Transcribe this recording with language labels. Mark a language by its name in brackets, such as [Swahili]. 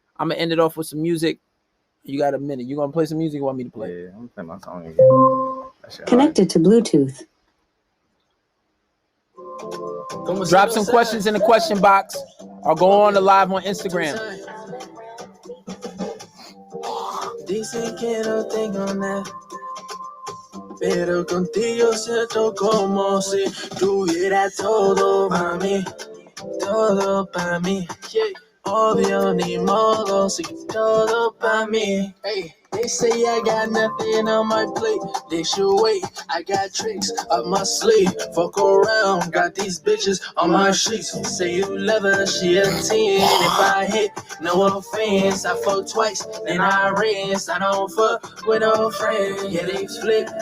[English] I'm going to end it off with some music. You got a minute. You going to play some music? You want me to play? Yeah, I'm going to play my song again. Connected to Bluetooth. Drop some questions in the question box or go on the live on Instagram. [Spanish] Dicen que no tengo nada, pero contigo siento como si tuviera todo para mí, todo para mí. Obvio ni modo, si todo para mí. Hey. [English] They say I got nothing on my plate. They should wait. I got tricks up my sleeve. Fuck around, got these bitches on my sheets. Say you love her, she a 10. If I hit, no offense. I fuck twice, then I rinse. I don't fuck with no friends. Yeah, they split.